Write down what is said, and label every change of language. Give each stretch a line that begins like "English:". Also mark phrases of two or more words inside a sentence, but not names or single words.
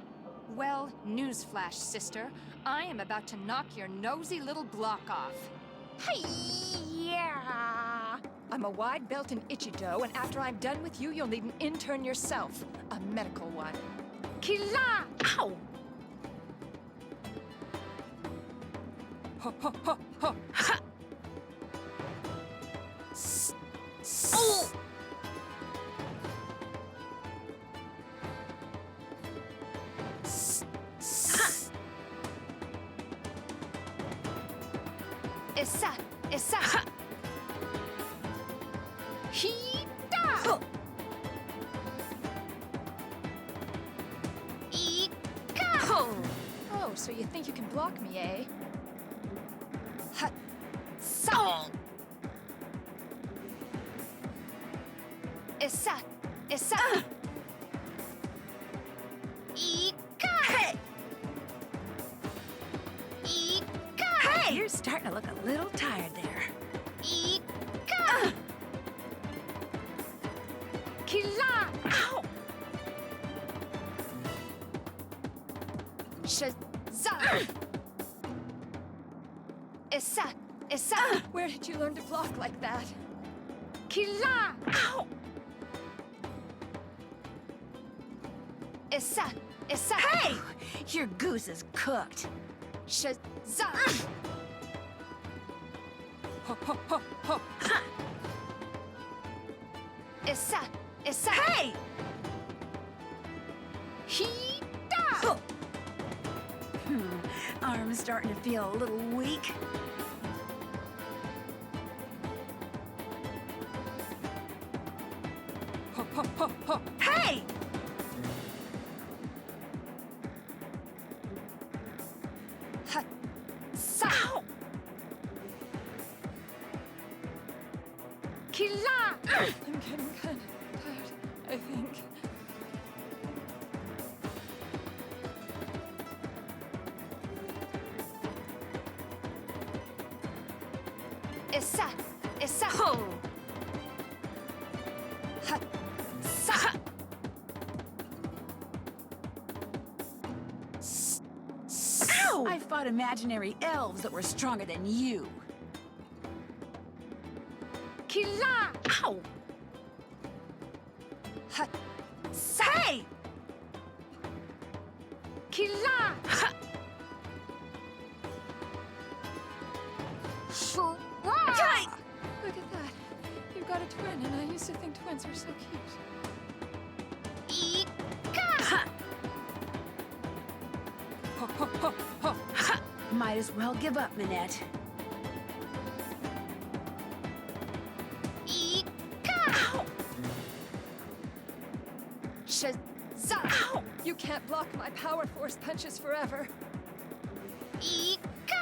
English: Well, newsflash, sister. I am about to knock your nosy little block off. Hey, yeah! I'm a wide belt in Ichido, and after I'm done with you, you'll need an intern yourself. A medical one. Kila! Ow! Ho, ho, ho, ho! Ha! Oh! Essa! Essa! Ha! Hita! Ika! Oh, so you think you can block me, eh? Ha! Sa! Essa! Essa! Ika! Hey! Ika! Hey! You're starting to look a little tired there. Ika! Kila! Ow! Shaza! Essa! Essa! Where did you learn to block like that? Kila! Ow! Essa! Essa! Hey! Your goose is cooked. Shaza! Ho, ho, ho, ho! Ha! Essa! Essa! Hey! Hita! Arm's starting to feel a little weak. Ho, ho, ho, ho! Hey! Ha! Sa! Ow! Kila! I'm getting kind of tired, I think. Essa! Essa! Ho! Ha! Sa! Ow! I fought imaginary elves that were stronger than you. Kila! Ow! Ha! Sa! Hey! Kila! Ha! Right! Look at that. You've got a twin, and I used to think twins were so cute. Ika! Ha! Ho, ho, ho, ho! Ha! Might as well give up, Minette. Ika! Ow! Shaza! Ow! You can't block my power force punches forever. Ika!